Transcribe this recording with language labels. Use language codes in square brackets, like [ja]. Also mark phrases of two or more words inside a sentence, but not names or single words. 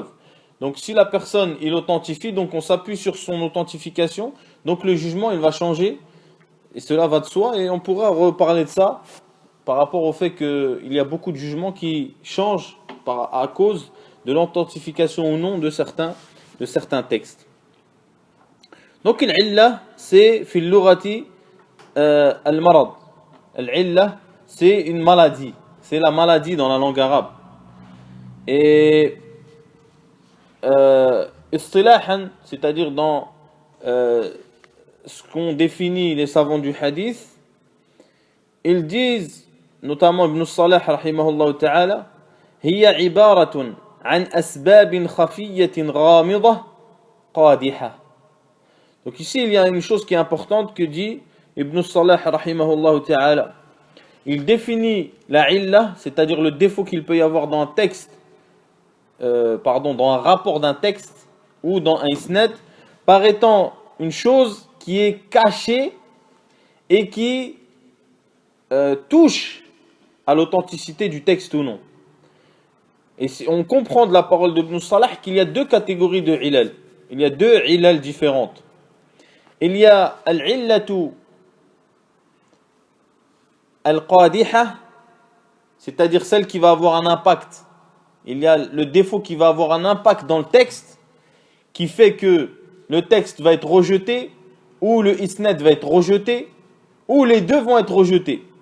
[fr] Donc si la personne il authentifie, donc on s'appuie sur son authentification, donc le jugement il va changer, et cela va de soi, et on pourra reparler de ça par rapport au fait qu'il y a beaucoup de jugements qui changent à cause de l'authentification ou non de certains textes. Donc l'illah c'est [ar] في اللغة المرض. [fr] L'illah c'est une maladie, c'est la maladie dans la langue arabe. Et istilahan, c'est-à-dire dans ce qu'on définit les savants du hadith, ils disent, notamment Ibn Salah [ar] رحمه الله تعالى, هي عبارة عن أسباب خفية غامضة قادحة. [fr] Donc ici il y a une chose qui est importante que dit Ibn Salah [ar] رحمه الله تعالى. [fr] Il définit la illah, c'est-à-dire le défaut qu'il peut y avoir dans un texte, dans un rapport d'un texte ou dans un isnad, par étant une chose qui est cachée et qui touche à l'authenticité du texte ou non. Et on comprend de la parole de Ibn Salah qu'il y a 2 catégories de ilal. Il y a 2 ilal différentes. Il y a [ar] العلة القادحة, [fr] c'est-à-dire celle qui va avoir un impact. Il y a le défaut qui va avoir un impact dans le texte, qui fait que le texte va être rejeté, ou le isnad va être rejeté, ou les 2 vont être rejetés.